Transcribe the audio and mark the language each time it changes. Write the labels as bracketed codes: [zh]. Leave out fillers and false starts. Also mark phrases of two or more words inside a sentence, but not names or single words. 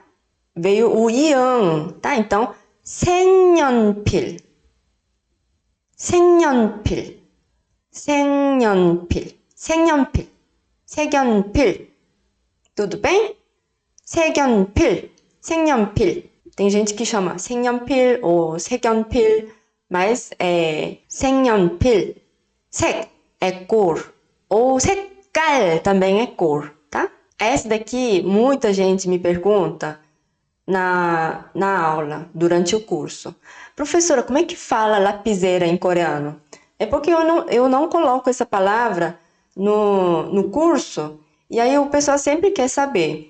[pt] Veio o ian, tá? Então, [ko] 색연필, 색연필, 색연필, 색연필, 색연필. [pt] Tudo bem? [ko] 색연필, 색연필. [pt] Tem gente que chama 색연필 ou 색연필, mas 색연필. 색 é cor, ou 색깔 também é cor, tá? Essa daqui, muita gente me pergunta na aula, durante o curso. Professora, como é que fala lapiseira em coreano? É porque eu não coloco essa palavra no curso, e aí o pessoal sempre quer saber.